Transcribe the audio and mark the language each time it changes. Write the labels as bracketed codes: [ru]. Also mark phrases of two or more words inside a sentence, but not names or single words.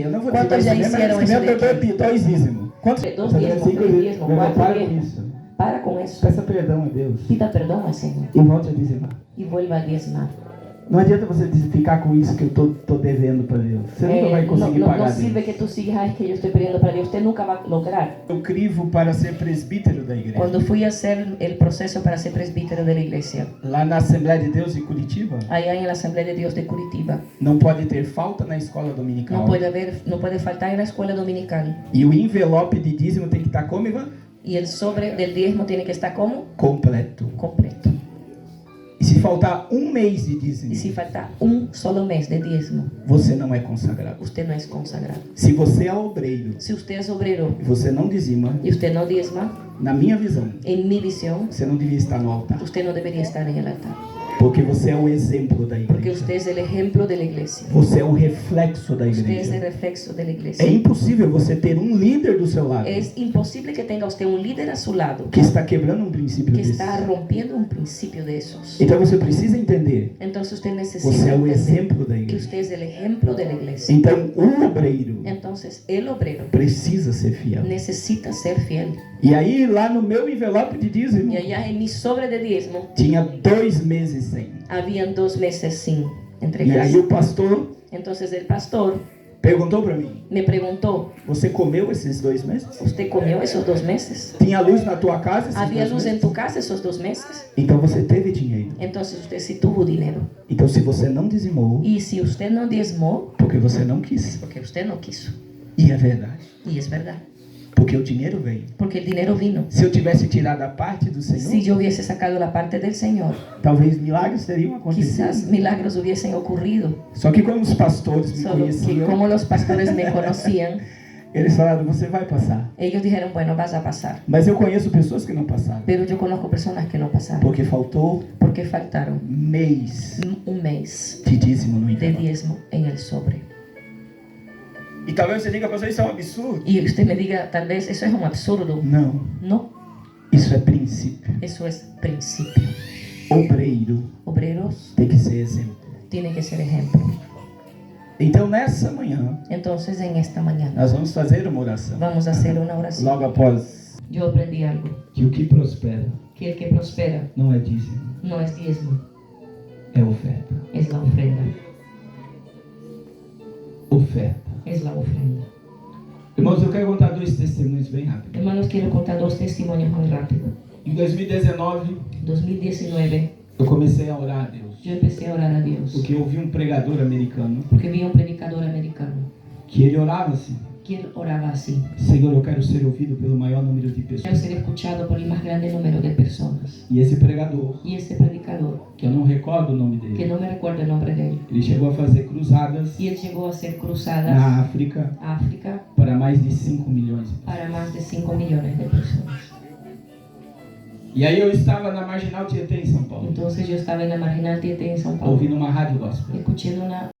[pt] Eu não vou dizer Quantos já esse mês, [es] hicieron [pt] mas isso esse mês eu daqui? dou 2 dízimos. Quantos? [es] 2 diezmos, 3 diezmos, 4 [pt] Para com [es] diezmos. [pt] isso. [es] Para con eso. [pt] Peça perdão a Deus. [es] Pida perdón al Señor [pt] E volte a dizimar. [es] y vuelva a diezmar. [pt] Não adianta você ficar com isso que eu tô devendo para Deus. Você nunca vai conseguir [es] no [pt] pagar [es] sirve [pt] Deus. [es] que tú sigas, es que yo estoy pidiendo para Dios. Usted nunca va a lograr. [pt] Eu crivo para ser presbítero da igreja. [es] Cuando fui a hacer el proceso para ser presbítero de la iglesia, [pt] Lá na Assembleia de Deus em Curitiba, [es] allá en la Asamblea de Dios de Curitiba, [pt] não pode ter falta na escola dominical. [es] no puede faltar en la escuela dominical. [pt] E o envelope de dízimo tem que estar como, Ivan? [es] Y el sobre del diezmo tiene que estar como [pt] Completo. [es] completo. [pt] E se faltar um mês de dízimo, [es] Y si falta un solo mes de diezmo, [pt] você não é consagrado. [es] usted no es consagrado. [pt] Se você é obreiro [es] Si usted es obrero [pt] e você não dizima, [es] y usted no diezma, [pt] na minha visão, [es] en mi visión, [pt] você não devia estar no altar. [es] usted no debería estar en el altar. [pt] Porque você é o exemplo da [es] Porque [pt] igreja. [es] usted es el ejemplo de la iglesia. [pt] Você é o reflexo da [es] Usted es el [pt] igreja. [es] reflejo de la [pt] É [es] iglesia. [pt] impossível você ter um líder do seu lado [es] Es imposible que tenga usted un líder a su lado [pt] que está quebrando um princípio [es] que [pt] desse. [es] está rompiendo un principio de esos. [pt] Então você precisa entender, [es] Entonces usted [pt] você [es] necesita [pt] é o [es] entender [pt] exemplo da [es] que [pt] igreja. [es] usted es el ejemplo de la iglesia. [pt] Então o obreiro [es] Entonces el obrero [pt] precisa ser fiel. [es] necesita ser fiel. [pt] E aí lá no meu envelope de dízimo [es] Y allá en mi sobre de diezmo [pt] tinha 2 meses sem. [es] habían 2 meses sin [pt] E [es] entregar. [pt] aí o pastor [es] Entonces el pastor [pt] perguntou para mim: [es] me preguntó, [pt] você comeu esses 2 meses? [es] ¿usted comió esos 2 meses? [pt] Tinha luz na tua casa esses [es] ¿Había [pt] 2 [es] luz [pt] meses? [es] en tu casa esos 2 meses? [pt] Então você teve dinheiro. [es] Entonces usted sí tuvo dinero. [pt] Então se você não dizimou, [es] Y si usted no diezmó, [pt] porque você não quis. [es] porque usted no quiso. [pt] E é verdade. [es] Y es verdad. [pt] Porque o dinheiro veio. [es] Porque el dinero vino. [pt] Se eu tivesse tirado a parte do Senhor, [es] Si yo hubiese sacado la parte del Señor, [pt] talvez milagres teriam acontecido. [es] quizás milagros hubiesen ocurrido. [pt] Só que como os pastores me [es] Solo que [pt] conheciam, [es] como los pastores me conocían, [pt] eles falaram: você vai passar. [es] ellos dijeron, bueno, vas a pasar. [pt] Mas eu conheço pessoas que não passaram. [es] Pero yo conozco personas que no pasaron. [pt] Porque faltou [es] Porque faltaron [pt] mês [es] un mes [pt] de dízimo no [es] de [pt] envelope. [es] diezmo en el sobre. [pt] E talvez você diga: pastor, isso é um absurdo. [es] Y usted me diga, tal vez eso es un absurdo. [pt] Não, [es] No, [pt] isso é princípio. [es] eso es principio. [pt] Obreiro [es] Obreros [pt] tem que ser exemplo. [es] tienen que ser ejemplo. [pt] Então nessa manhã, [es] Entonces en esta mañana [pt] nós vamos fazer uma oração. [es] vamos a hacer una oración. [pt] Logo após, [es] Yo aprendí algo, [pt] que o que prospera [es] que el que prospera [pt] não é dízimo, [es] no es diezmo, [pt] é oferta. [es] es la ofrenda. [pt] Oferta. [es] Es la ofrenda. [pt] Irmãos, eu quero contar 2 testemunhos bem rápido. [es] Hermanos, quiero contar 2 testimonios muy rápido. [pt] Em 2019, [es] 2019 [pt] eu comecei a orar a Deus. [es] yo empecé a orar a Dios [pt] Porque eu vi um pregador americano [es] porque vi a un predicador americano [pt] que ele orava assim: [es] que él oraba así: [pt] Senhor, eu quero ser ouvido pelo maior número de [es] quiero [pt] pessoas. [es] ser escuchado por el más grande número de personas. [pt] E esse pregador, [es] Y ese predicador, [pt] que eu não recordo o nome [es] que [pt] dele, [es] no me recuerdo el nombre de él, [pt] ele chegou a fazer cruzadas [es] y él llegó a hacer cruzadas [pt] na África [es] a África [pt] para mais de 5 milhões. [es] para más de 5 millones de personas. [pt] E aí eu estava na Marginal Tietê, em São Paulo, [es] Entonces yo estaba en la Marginal Tietê en São Paulo, [pt] ouvindo uma rádio gospel. [es] escuchando una